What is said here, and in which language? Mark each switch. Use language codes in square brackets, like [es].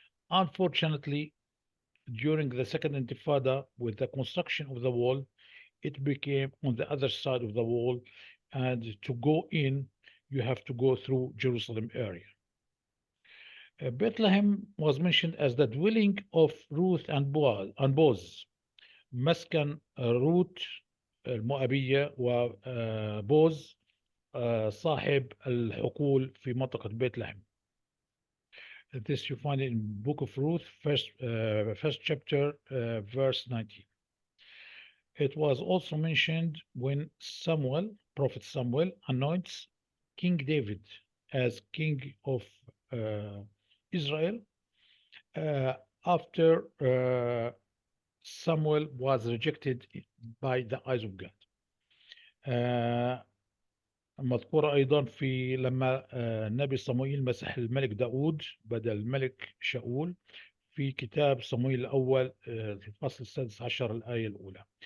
[en] Unfortunately, during the Second Intifada, with the construction of the wall, it became on the other side of the wall, and to go in, you have to go through Jerusalem area. Bethlehem was mentioned as the dwelling of Ruth and Boaz. [ar] مسكن روت المؤبية وبوز صاحب الحقول في منطقة بيت لحم. [en] This you find in Book of Ruth, first chapter, verse 19. It was also mentioned when Prophet Samuel, anoints King David as king of Israel after Samuel was rejected by the eyes of God. [ar] مذكورة أيضا في لما النبي صموئيل مسح الملك داود بدل الملك شاول في كتاب صموئيل الأول في الفصل السادس عشر الآية الأولى.